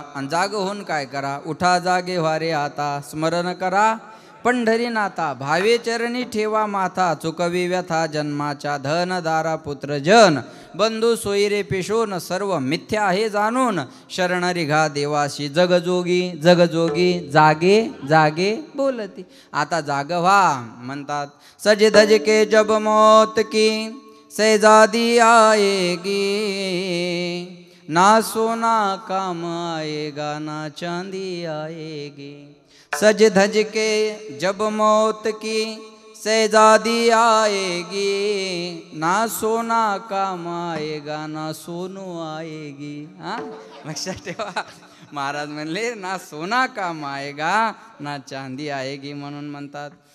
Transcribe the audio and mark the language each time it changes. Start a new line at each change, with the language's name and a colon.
Marathi: आणि जाग होऊन काय करा, उठा जागे व्हारे आता. स्मरण करा पंढरीनाथा, भावे चरणी ठेवा माथा. चुकवी व्यथा जन्माच्या, धन दारा पुत्र जन बंधू सोयरे पेशोन सर्व मिथ्या आहे जाणून शरणरी घा देवाशी जगजोगी जगजोगी जागे जागे बोलती. आता जाग व्हा म्हणतात.
Hindi: सज धज के जब मौत की शहजादी आएगी ना सोना काम आएगा ना चांदी आएगी. सज धज के जब मौत की शहजादी आएगी ना सोना काम आएगा ना सोनू आएगी.
Marathi: हा लक्षात ठेवा. महाराज म्हणले
Hindi: ना सोना काम आएगा ना चांदी आएगी
Marathi: म्हणून म्हणतात.